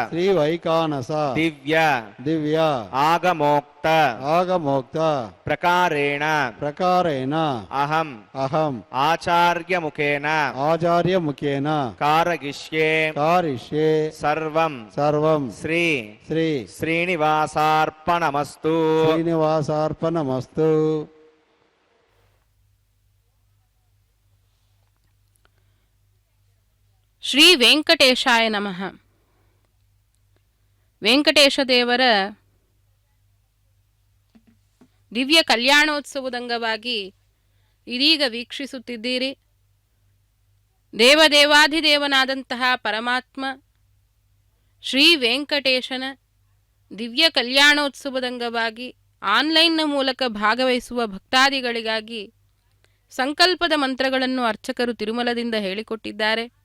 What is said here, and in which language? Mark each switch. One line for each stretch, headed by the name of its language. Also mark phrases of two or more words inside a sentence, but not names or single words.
Sanskrit: దివ్య ఆగమోక్త ప్రకారేణ అహం ఆచార్యముఖేన కారయిష్యే సర్వం శ్రీనివాసార్పణమస్తు. ಶ್ರೀ ವೆಂಕಟೇಶಾಯ ನಮಃ.
Kannada: ವೆಂಕಟೇಶ ದೇವರ ದಿವ್ಯ ಕಲ್ಯಾಣೋತ್ಸವದ ಅಂಗವಾಗಿ ಇದೀಗ ವೀಕ್ಷಿಸುತ್ತಿದ್ದೀರಿ. ದೇವದೇವಾಧಿದೇವನಾದಂತಹ ಪರಮಾತ್ಮ ಶ್ರೀ ವೆಂಕಟೇಶನ ದಿವ್ಯ ಕಲ್ಯಾಣೋತ್ಸವದ ಅಂಗವಾಗಿ ಆನ್ಲೈನ್ನ ಮೂಲಕ ಭಾಗವಹಿಸುವ ಭಕ್ತಾದಿಗಳಿಗಾಗಿ ಸಂಕಲ್ಪದ ಮಂತ್ರಗಳನ್ನು ಅರ್ಚಕರು ತಿರುಮಲದಿಂದ ಹೇಳಿಕೊಟ್ಟಿದ್ದಾರೆ.